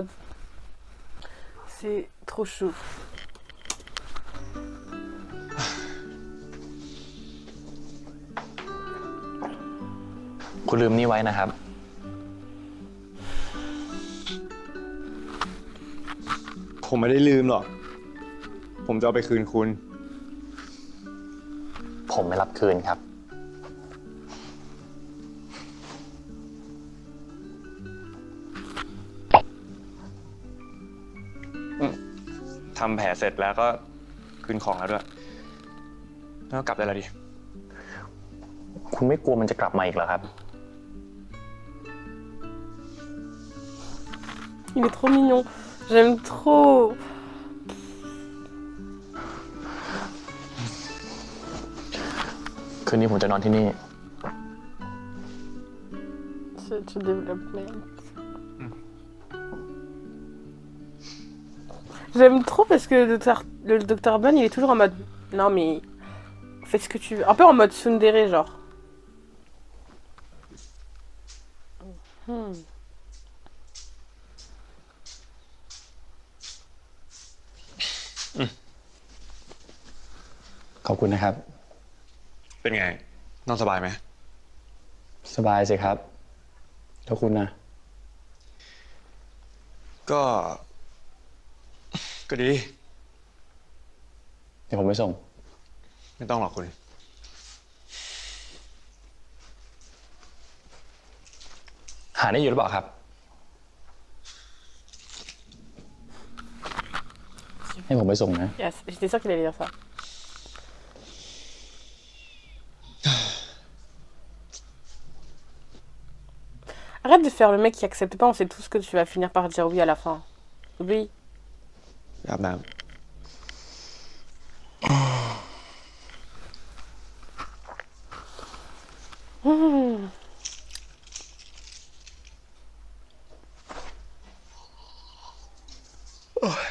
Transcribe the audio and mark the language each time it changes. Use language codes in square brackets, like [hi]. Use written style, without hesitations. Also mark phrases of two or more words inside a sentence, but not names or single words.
[fr] C'est trop chou. [th] คุณลืมนี่ไว้นะครับ ผมไม่ได้ลืมหรอก ผมจะเอาไปคืนคุณ ผมไม่รับคืนครับ ทำแผลเสร็จแล้วก็คืนของแล้วด้วย แล้วกลับได้แล้วดิ คุณไม่กลัวมันจะกลับมาอีกเหรอครับ [fr] Il est trop mignon. J'aime trop. [th] คืนนี้ผมจะนอนที่นี่ [fr] Ce développement. J'aime trop parce que le docteur Ban, il est toujours en mode non mais fais ce que tu veux. Un peu en mode tsundere genre. Hmm. [th] ขอบคุณนะครับ เป็นไง นอนสบายไหม สบายสิครับ แล้วคุณนะ ก็ดี เดี๋ยวผมไปส่ง ไม่ต้องหรอกคุณ หาได้อยู่หรือเปล่าครับ ให้ผมไปส่งนะ [fr] Yes, j'étais sûre qu'il allait dire ça. Arrête de faire le mec qui accepte pas, on sait tous que tu vas finir par dire oui à la fin. Oui. [th] อาบน้ Mmh. Oh.